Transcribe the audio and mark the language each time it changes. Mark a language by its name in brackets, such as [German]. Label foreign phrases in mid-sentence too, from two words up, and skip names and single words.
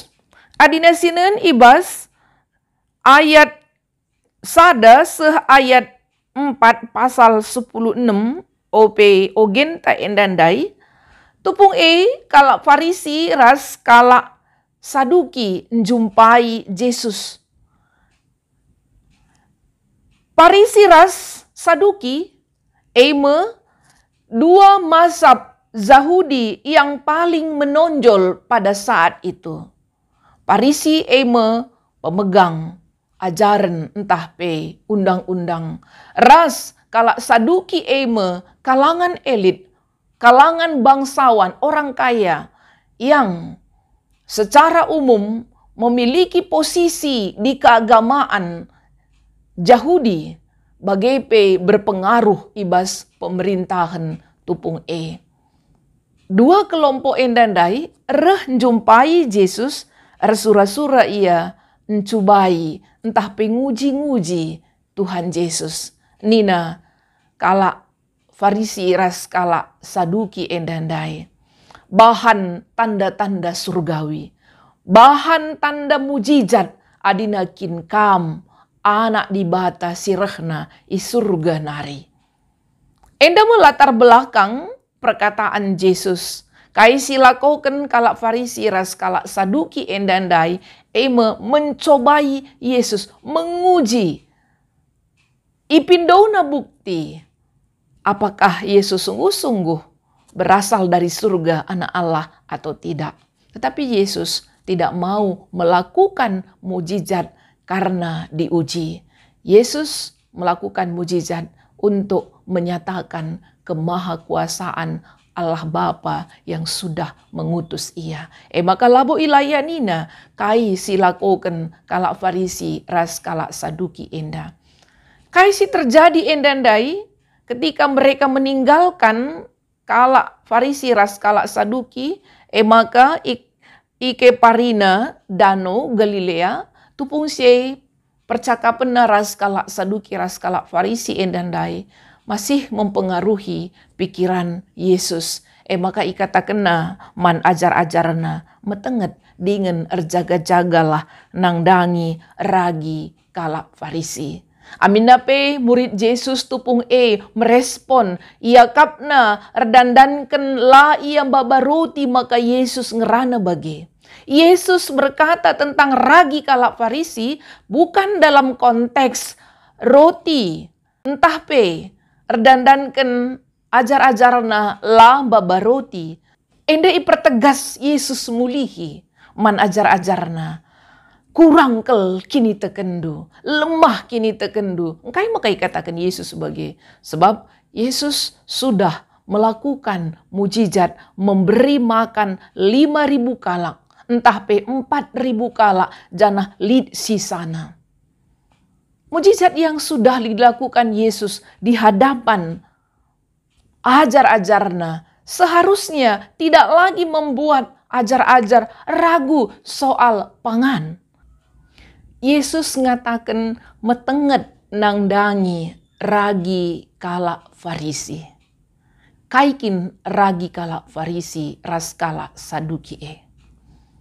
[Batak Karo] Adina sineun ibas ayat sada ayat 4 pasal 16 ogen ta endandai tupung kalak Farisi ras kalak Saduki njumpai Yesus. [Indonesian] Farisi ras Saduki dua mazhab Yahudi yang paling menonjol pada saat itu. [Batak Karo] Farisi [Indonesian] pemegang ajaran [Batak Karo] entah pe undang-undang. Ras kalak Saduki [Indonesian] kalangan elit, kalangan bangsawan, orang kaya yang secara umum memiliki posisi di keagamaan Yahudi [Batak Karo] bagai pe [Indonesian] berpengaruh ibas pemerintahan tupung [Batak Karo] Dua kelompok endandai jumpai Yesus Sura-sura ia mencubai entah penguji-nguji Tuhan Yesus. Nina kalak Farisi ras kalak Saduki endandai. Bahan tanda-tanda surgawi. Bahan tanda mujizat adina kinkam anak dibata sirehna surga nari. Enda melatar belakang perkataan Yesus. Kai silakoken kalak Farisi ras kalak Saduki endandai mencobai Yesus, menguji. Ipindona bukti [Indonesian] apakah Yesus sungguh-sungguh berasal dari surga anak Allah atau tidak. Tetapi Yesus tidak mau melakukan mujizat karena diuji. Yesus melakukan mujizat untuk menyatakan kemahakuasaan Allah Bapa yang sudah mengutus ia. [Batak Karo] Maka labo ilaya nina kai silakoken kalak Farisi ras kalak Saduki enda. Kai si terjadi endandai [Indonesian] ketika mereka meninggalkan [Batak Karo] kalak Farisi ras kalak Saduki, maka ike parina dano Galilea tupung si percakapan ras kalak Saduki ras kalak Farisi endandai [Indonesian] masih mempengaruhi pikiran [Batak Karo] Yesus. Maka ikatakenna man ajar-ajarna metenget dengan erjaga-jagalah nangdangi ragi kalak Farisi. Aminape murid Yesus tupung merespon ia kapna erdandanken la ia babaruti maka Yesus ngerana bagi. [Indonesian] Yesus berkata tentang ragi kalak Farisi bukan dalam konteks roti [Batak Karo] entah pe erdandankan ajar-ajarna la babaroti. Ende ipertegas Yesus mulihi man ajar-ajarna. Kurang kel kini tekendu, lemah kini tekendu. Engkai makai [Indonesian] katakan Yesus sebagai sebab Yesus sudah melakukan mujizat memberi makan 5.000 kalak. [Batak Karo] Entah pe 4.000 kalak janah lid sisana. [Indonesian] Mujizat yang sudah dilakukan Yesus di hadapan ajar-ajarna seharusnya tidak lagi membuat ajar-ajar ragu soal pangan. [Batak Karo] Yesus ngatakan metenget nangdangi ragi kalak Farisi. Kaikin ragi kalak Farisi ras kalak Saduki.